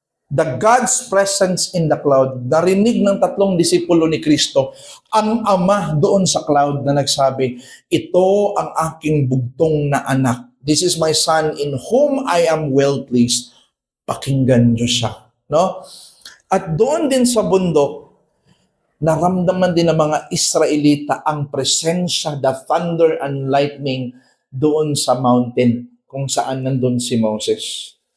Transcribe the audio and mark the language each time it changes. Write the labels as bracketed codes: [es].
[en] The God's presence in the cloud. [tl] Narinig ng 3 disipulo ni Kristo, ang Ama doon sa cloud na nagsabi, ito ang aking bugtong na anak. [en] This is my son in whom I am well pleased. [tl] Pakinggan niyo siya. No? At doon din sa bundok, naramdaman din ng mga Israelita ang presensya, [en] the thunder and lightning [tl] doon sa mountain kung saan nandun si Moses.